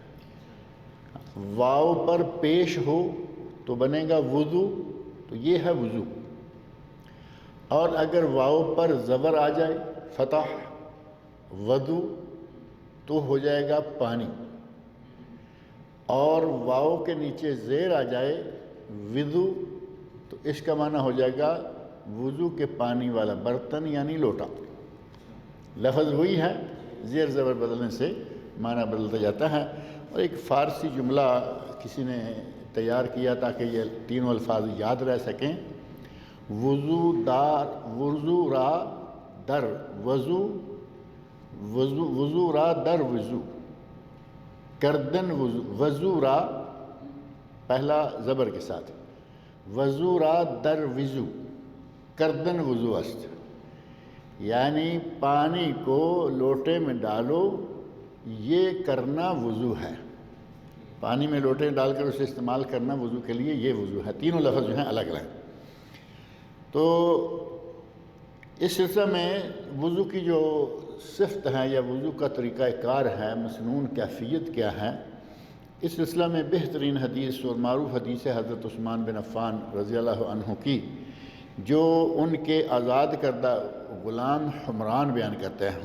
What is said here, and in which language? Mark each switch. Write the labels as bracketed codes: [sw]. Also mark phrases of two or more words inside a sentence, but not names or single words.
[ur] واو پر پیش ہو تو بنے گا وضو، تو یہ ہے وضو، اور اگر واو پر زبر آ جائے فتح وضو تو ہو جائے گا پانی، اور واو کے نیچے زیر آ جائے وضو تو اس کا معنی ہو جائے گا وضو کے پانی والا برتن یعنی لوٹا. لفظ وہی ہے، زیر زبر بدلنے سے معنی بدلتا جاتا ہے. اور ایک فارسی جملہ کسی نے تیار کیا تاکہ یہ تینوں الفاظ یاد رہ سکیں. [fa] وضو دار، وضو را در وضو، وضو را در وضو، کردن وضو، وضو را [ur] پہلا زبر کے ساتھ، [fa] وضو را در وضو، کردن وضو است، [ur] یعنی پانی کو لوٹے میں ڈالو، یہ کرنا وضو ہے. پانی میں لوٹے ڈال کر اسے استعمال کرنا وضو کے لیے یہ وضو ہے. تینوں لفظ جو ہیں الگ الگ. تو اس سلسلہ میں وضو کی جو صفت ہے یا وضو کا طریقہ کار ہے، مسنون کیفیت کیا ہے، اس سلسلہ میں بہترین حدیث اور معروف حدیث ہے حضرت عثمان بن عفان رضی اللہ عنہ کی جو ان کے آزاد کردہ غلام حمران بیان کرتے ہیں.